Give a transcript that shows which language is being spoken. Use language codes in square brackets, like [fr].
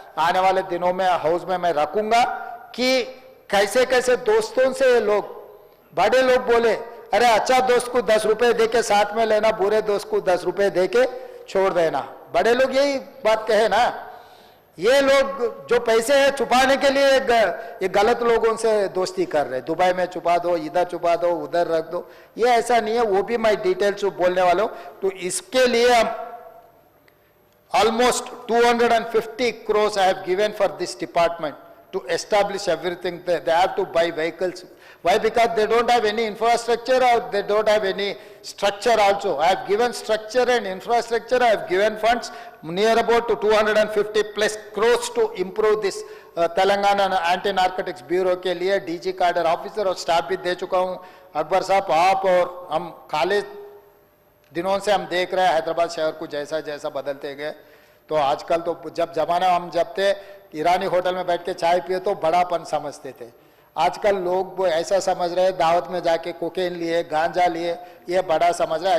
[hi] आने वाले दिनों में हाउस में मैं रखूंगा कि कैसे कैसे दोस्तों से लोग, बड़े लोग बोले अरे अच्छा दोस्त को 10 रुपए दे के साथ में लेना, बुरे दोस्त को 10 रुपए दे के छोड़ देना। बड़े लोग यही बात कहे ना। ये लोग जो पैसे है छुपाने के लिए ये गलत लोगों से दोस्ती कर रहे हैं। दुबई में छुपा दो, इधर छुपा दो, उधर रख दो, ये ऐसा नहीं है। वो भी मैं डिटेल्स बोलने वाला हूं। तो इसके लिए हम [en] almost 250 crores I have given for this department to establish everything. They have to buy vehicles. Why? Because they don't have any infrastructure or they don't have any structure also. I have given structure and infrastructure. I have given funds near about to 250 plus crores to improve this Telangana Anti-Narcotics Bureau [hi] के लिए DG cadre officer और staff भी दे चुका हूँ। अकबर साहब, आप और हम खाली दिनों से हम देख रहे हैं हैदराबाद शहर को जैसा जैसा बदलते गए। तो आजकल तो जब जमाना हम जब थे ईरानी होटल में बैठ के चाय पिए तो बड़ापन समझते थे। आजकल लोग ऐसा समझ रहे हैं दावत में जाके कोकेन लिए, गांजा लिए, ये बड़ा समझ रहा है।